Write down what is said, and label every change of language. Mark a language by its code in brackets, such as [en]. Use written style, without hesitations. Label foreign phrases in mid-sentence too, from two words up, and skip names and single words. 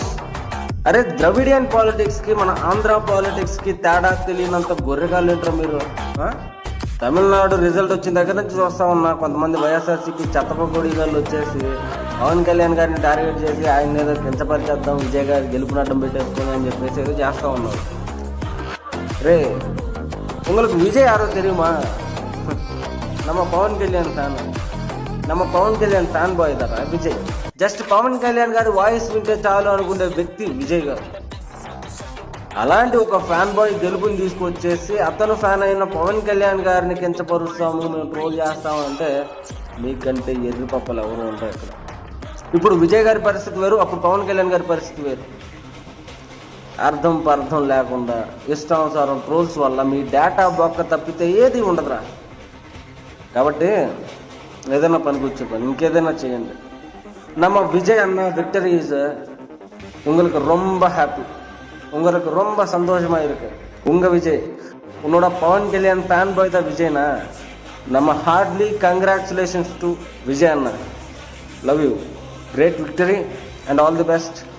[te] అరే [en] Dravidian politics [te] కి మన ఆంధ్ర పాలిటిక్స్ కి తేడా తెలియనంత గొర్రెగాళ్ళు ఏంటారు మీరు. తమిళనాడు రిజల్ట్ వచ్చిన దగ్గర నుంచి చూస్తా ఉన్నా కొంతమంది వైఎస్ఆర్సీపీ చెత్తపొడిగాళ్ళు వచ్చేసి పవన్ కళ్యాణ్ గారిని టార్గెట్ చేసి ఆయన ఏదో కించపరిచేద్దాం, విజయ్ గారి గెలుపునడ్డం పెట్టేసుకుని అని చెప్పేసి ఏదో చేస్తూ ఉన్నారు. [ta] రే உங்களுக்கு విజయ్ யாரோ தெரியுமா? [te] நம்ம పవన్ కళ్యాణ్ [en] fan boy [te] కదా విజయ్. జస్ట్ పవన్ కళ్యాణ్ గారి వాయిస్ వింటే చాలు అనుకునే వ్యక్తి విజయ్ గారు. అలాంటి ఒక [en] fan boy [te] గెలుపుని తీసుకొచ్చేసి అతను ఫ్యాన్ అయిన పవన్ కళ్యాణ్ గారిని కించపరుస్తాము, మేము ట్రోల్ చేస్తాము అంటే మీకంటే ఎర్రి పప్పలు ఎవరు ఉంటారు ఇక్కడ. ఇప్పుడు విజయ్ గారి పరిస్థితి వేరు, అప్పుడు పవన్ కళ్యాణ్ గారి పరిస్థితి వేరు. అర్థం పర్థం లేకుండా ఇష్టానుసారం ట్రోల్స్ వల్ల మీ డేటా బొక్క తప్పితే ఏది ఉండదురా. కాబట్టి ఏదైనా పనికొచ్చే పని ఇంకేదైనా చేయండి. [ta] நம்ம விஜய் அண்ணா [en] victory is [ta] உங்களுக்கு ரொம்ப ஹாப்பி, உங்களுக்கு ரொம்ப சந்தோஷமா இருக்கு. உங்க விஜய் உன்னோட பவன் கல்யாண் [en] fan boy [ta] தான் விஜய்னா. நம்ம [en] heartly congratulations to [ta] விஜய் அண்ணா. [en] love you, great victory and all the best.